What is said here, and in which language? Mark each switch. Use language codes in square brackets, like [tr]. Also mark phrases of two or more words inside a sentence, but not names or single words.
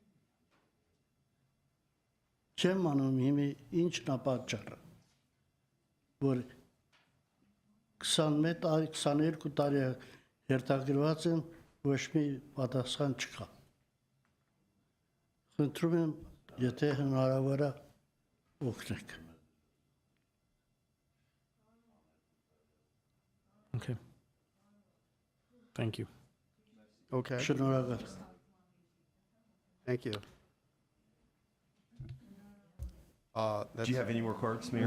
[hy] Չեմ անում հիմի ինչն է պատճառը, որ 22 տարի հերթագրված եմ, ոչ մի պատասխան չկա։ Խնդրում եմ, եթե հնարավոր է, օգնեք։ [en] Okay. Thank you. Okay. [hy] Շնորհակալ։ [en] Thank you. Do you have any more cards, Mayor?